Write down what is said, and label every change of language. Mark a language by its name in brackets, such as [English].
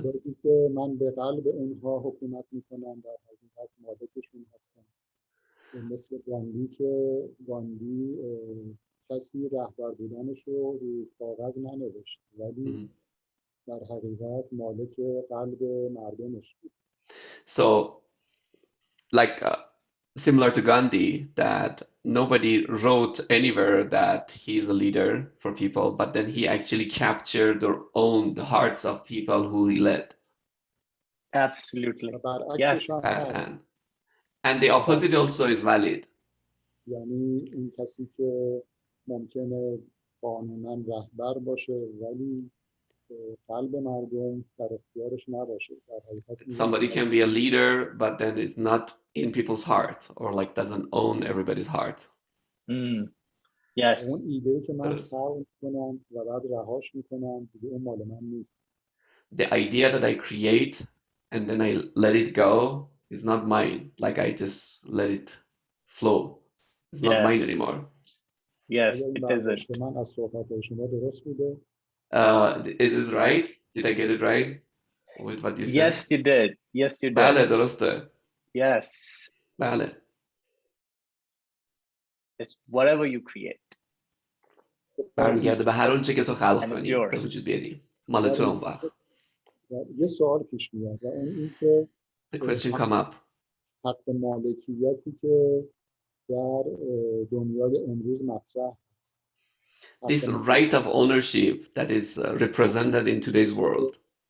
[Persian] افرادی که من به قلب اونها حکومت میکنم در حقیقت مالکشون هستم. مثل گاندی که گاندی کسی رهبر بودنش رو روی کاغذ ننوشت ولی در حقیقت مالک قلب مردمش بود. [English] So like similar to Gandhi, that nobody wrote anywhere that he's a leader for people, but then he actually captured or owned the hearts of people who he led. Absolutely. Yes. And the opposite also is valid. [Persian] یعنی این کسی که ممکنه قانونا رهبر باشه ولی قلب مردم در اختیارش نباشه. [English] Somebody can be a leader but then it's not in people's heart or like doesn't own everybody's heart. Yes. [Persian] اون ایده که من خلق میکنم و بعد رهاش میکنم دیگه اون مال من نیست. [English] The idea that I create and then I let it go is not mine. Like I just let it flow. It's not mine anymore. Yes, it isn't. [Persian] من از صحبت شما درست بوده؟ [English] Is this right? Did I get it right? With what you said? Yes, you did. Yes, you did. [Persian] بله درسته. [English] Yes. [Persian] بله. [English] It's whatever you create. [Persian] برمیگرده به هر اونچه که تو خلق کنی به وجود بیاری. مال تو اون وقت. یه سوال پیش میاد و این که [English] The question come up. [Persian] حق مالکیتی که در دنیای امروز مطرح است. [English] This right of ownership that is represented in today's world.